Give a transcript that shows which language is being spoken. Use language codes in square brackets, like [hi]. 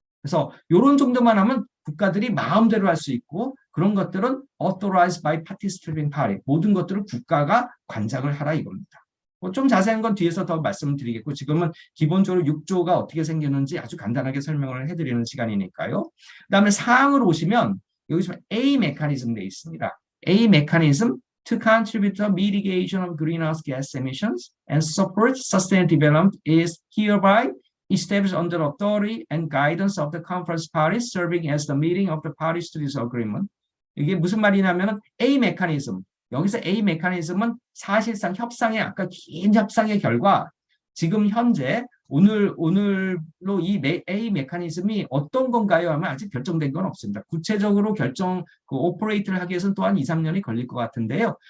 [ko] 그래서 이런 정도만 하면 국가들이 마음대로 할 수 있고 그런 것들은 [en] authorized by participating party [ko] 모든 것들을 국가가 관장을 하라 이겁니다. 좀 자세한 건 뒤에서 더 말씀드리겠고 지금은 기본적으로 6조가 어떻게 생겼는지 아주 간단하게 설명을 해드리는 시간이니까요. 그다음에 사항으로 오시면 여기서 A 메커니즘 돼 있습니다. [en] A 메커니즘 to contribute to mitigation of greenhouse gas emissions and support sustainable development is hereby established under authority and guidance of the conference parties serving as the meeting of the parties to this agreement. [ko] 이게 무슨 말이냐면 A 메커니즘 여기서 A 메커니즘은 사실상 협상의 아까 긴 협상의 결과 지금 현재 오늘로 이 A 메커니즘이 어떤 건가요? 하면 아직 결정된 건 없습니다. 구체적으로 오퍼레이트를 하기 위해서는 또한 2, 3년이 걸릴 것 같은데요.